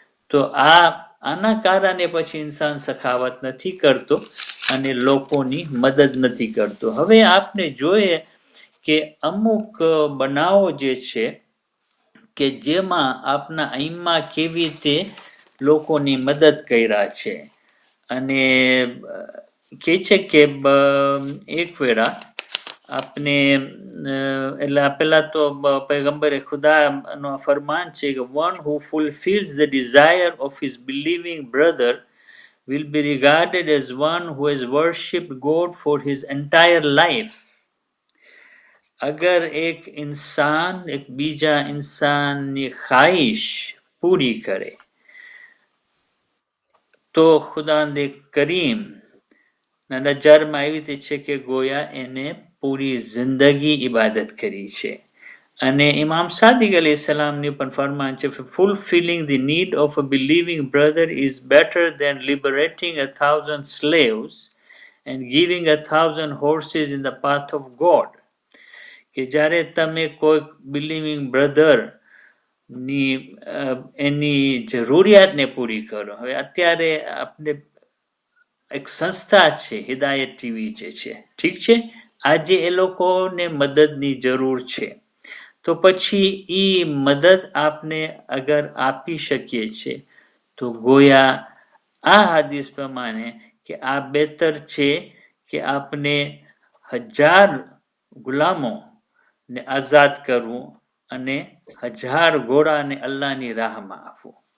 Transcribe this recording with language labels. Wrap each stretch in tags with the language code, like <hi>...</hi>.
<gu>તો આના કારણે પછી ઇન્સાન સખાવત નથી કરતો અને લોકોની મદદ નથી કરતો. હવે આપને જોઈએ કે અમુક બનાવો જે છે કે જેમાં આપના આઈમા કેવી રીતે લોકોની મદદ કર્યા છે. અને કે છે કે</gu> <en>એક વેળા આપને એટલે પેલા તો પૈગંબરે ખુદાનો ફરમાન છે કે one who fulfills the desire of his believing brother will be regarded as one who has worshipped God for his entire life.</en> <gu>अगर एक इंसान एक बीजा इंसाननी ख्वाहिश पूरी करे તો ખુદાંદે કરીમ ના નજરમાં એવી રીતે છે કે ગોયા એને પૂરી જિંદગી ઇબાદત કરી છે. અને ઇમામ સાદિક અલૈહિ સલામની પણ ફરમાન છે,</gu> <en>fulfilling the need of a believing brother is better than liberating 1,000 slaves and giving 1,000 horses in the path of God.</en> <gu>કે જ્યારે તમે કોઈ બિલીવિંગ બ્રધર ની એની જરૂરિયાતને પૂરી કરો. હવે અત્યારે આપણે એક સંસ્થા છે હિદાયત ટીવી જે છે, ઠીક છે, આજે એ લોકોને મદદની જરૂર છે તો પછી એ મદદ આપને અગર આપી શકીએ છે તો ગોયા આ હાદીસ પ્રમાણે કે આ બહેતર છે કે આપને 1000 ગુલામો ને આઝાદ કરવું અને 1000 ઘોડાને અલ્લાહની રાહમાં આપવું.</gu>